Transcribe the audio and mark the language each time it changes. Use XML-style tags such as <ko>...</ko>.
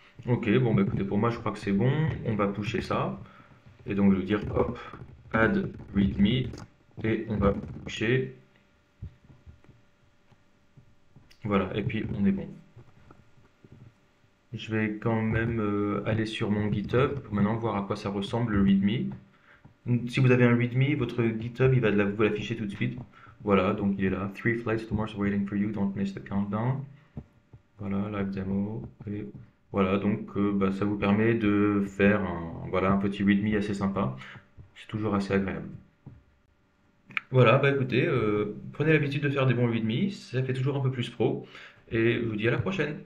<fr>Ok, bon bah écoutez, pour moi je crois que c'est bon, on va pusher ça, et donc je vais dire hop, add readme, et on va pusher, voilà, et puis on est bon. Je vais quand même aller sur mon GitHub pour maintenant voir à quoi ça ressemble le README. Si vous avez un README, votre GitHub il va vous l'afficher tout de suite. Voilà, donc il est là.</fr> <en>3 flights to Mars waiting for you, don't miss the countdown.</en> <fr>Voilà, live demo. Et voilà, donc bah, ça vous permet de faire voilà, un petit README assez sympa. C'est toujours assez agréable. Voilà, bah écoutez, prenez l'habitude de faire des bons README, ça fait toujours un peu plus pro. Et je vous dis à la prochaine.</fr>